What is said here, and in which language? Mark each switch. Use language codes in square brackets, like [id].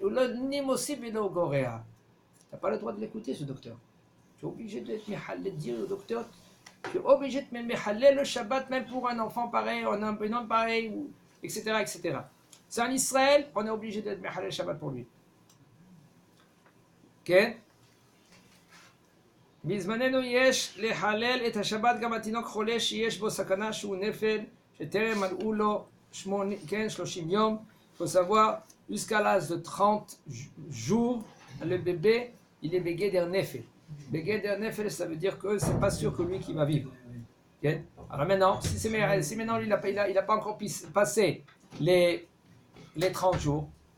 [fr] Tu n'as pas le droit de l'écouter, ce docteur. Tu es obligé d'être méhalel, dire au docteur, tu es obligé de méhalel le Shabbat, même pour un enfant pareil, un homme pareil, etc., etc. C'est en Israël, on est obligé d'être méhalel Shabbat pour lui. Ok? [he] בזמננו יש להלל את השבת גם התינוק חולה שיש בו סכנה שהוא נפל, שטרם מלאו לו 30 יום. [fr] Il faut savoir, jusqu'à l'âge de 30 jours, le bébé, il est begeder nefel. Begeder nefel, ça veut dire que c'est pas sûr que lui qui va vivre. Okay? Alors maintenant, si maintenant lui, il n'a pas encore passé les 30 jours,